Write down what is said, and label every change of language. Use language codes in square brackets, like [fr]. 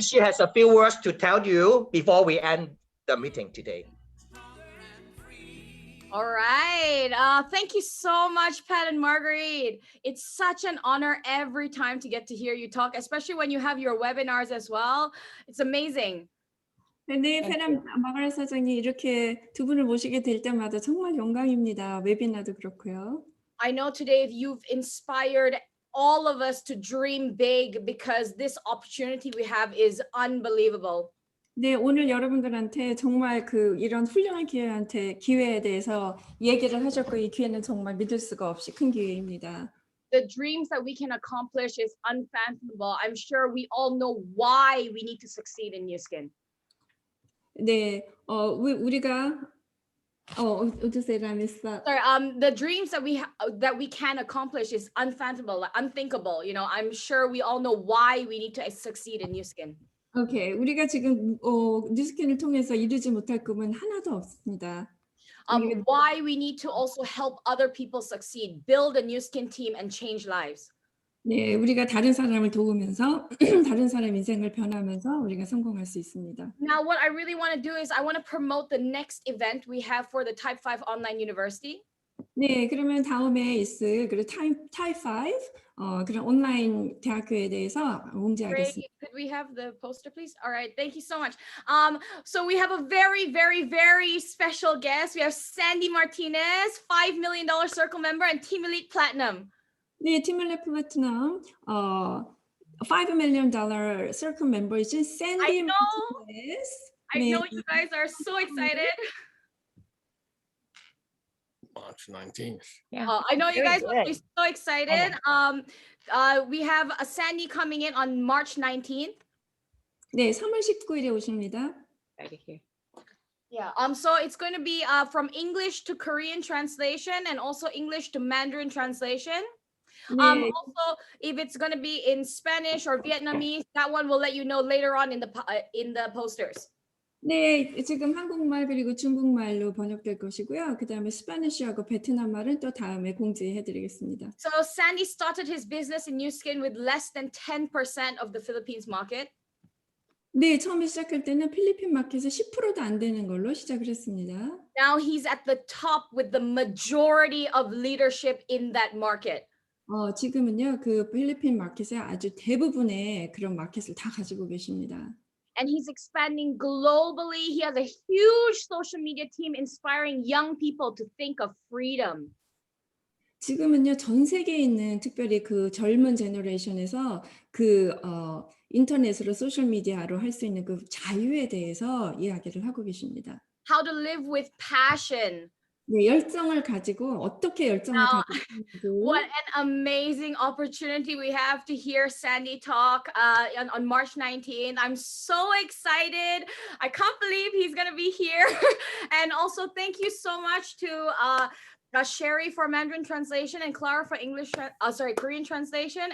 [en] She has a few words to tell you before we end the meeting today. All right. Thank you so much, Pat and Marguerite. It's such an honor every time to get to hear you talk, especially when you have your webinars as well. It's amazing. [ko] 네, 페란 마가렛 사장님 이렇게 두 분을 모시게 될 때마다 정말 영광입니다. 웨비나도 그렇고요. [en] I know today you've inspired all of us to dream big because this opportunity we have is unbelievable. [ko] 네, 오늘 여러분들한테 정말 이런 훌륭한 기회에 대해서 얘기를 하셨고 이 기회는 정말 믿을 수가 없이 큰 기회입니다. [en] The dreams that we can accomplish is unfathomable. I'm sure we all know why we need to succeed in New Skin. [ko] 네, 우리가 어떠세요, 라미사? [en] Sorry, the dreams that we can accomplish is unfathomable, unthinkable. You know, I'm sure we all know why we need to succeed in New Skin. [ko] 오케이, 우리가 지금 뉴스캔을 통해서 이루지 못할 꿈은 하나도 없습니다. [en] Why we need to also help other people succeed, build a New Skin team, and change lives. [ko] 네, 우리가 다른 사람을 도우면서 다른 사람 인생을 변하면서 우리가 성공할 수 있습니다. [en] Now, what I really want to do is I want to promote the next event we have for the Type 5 Online University. [ko] 네, 그러면 다음에 있을 Type 5 그런 온라인 대학교에 대해서 공지하겠습니다. [en] Could we have the poster, please? All right, thank you so much. So we have a very, very, very special guest. We have Sandy Martinez, $5 million Circle member and Team Elite Platinum. [ko] 네, 팀 엘리트 플래티넘 [en] $5 million Circle member [ko] 이신 샌디 마티네스. [en] I know you guys are so excited. March 19th. Yeah. I know you Very guys will be good. so excited. We have a Sandy coming in on March 19th. [ko] 네, 3월 19일에 오십니다. [en] Right here. Yeah. So it's going to be from English to Korean translation and also English to Mandarin translation. [ko] 네, [en] Also, if it's going to be in Spanish or Vietnamese, that one will let you know later on in the posters. [ko] 네, 지금 한국말 그리고 중국말로 번역될 것이고요. 그다음에 스파니쉬하고 베트남말은 또 다음에 공지해드리겠습니다. [en] So Sandy started his business in New Skin with less than 10% of the Philippines market. [ko] 네, 처음에 시작할 때는 필리핀 마켓에 10%도 안 되는 걸로 시작을 했습니다. [en] Now he's at the top with the majority of leadership in that market. [ko] 지금은요, 그 필리핀 마켓에 아주 대부분의 그런 마켓을 다 가지고 계십니다. [en] And he's expanding globally. He has a huge social media team inspiring young people to think of freedom. [ko] 지금은요, 전 세계에 있는 특별히 그 젊은 제너레이션에서 인터넷으로 소셜 미디어로 할 수 있는 그 자유에 대해서 이야기를 하고 계십니다. [en] How to live with passion. [ko] 네, 열정을 가지고 어떻게 열정을 가지고 [en] What an amazing opportunity we have to hear Sandy talk on March 19th. I'm so excited. I can't believe he's going to be here. And also thank you so much to Sherry for Mandarin translation and Clara for Korean translation.